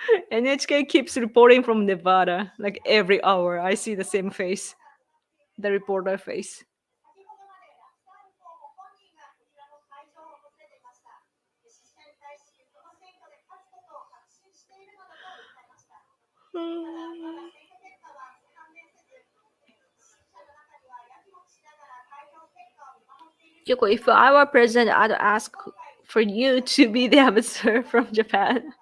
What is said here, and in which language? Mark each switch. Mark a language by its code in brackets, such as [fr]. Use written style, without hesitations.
[en] NHK keeps reporting from Nevada like every hour. I see the same face, the reporter face. [ja] 先ほどまでラクタール候補本人がこちらの会場を訪れていました。支持者に対し、この選挙で勝つことを確信しているなどと訴えました。ただ、まだ選挙結果は判明せず、支持者の中にはやきもきしながら開票結果を見守っている。 [en] Yoko, if I were president, I'd ask for you to be the ambassador from Japan.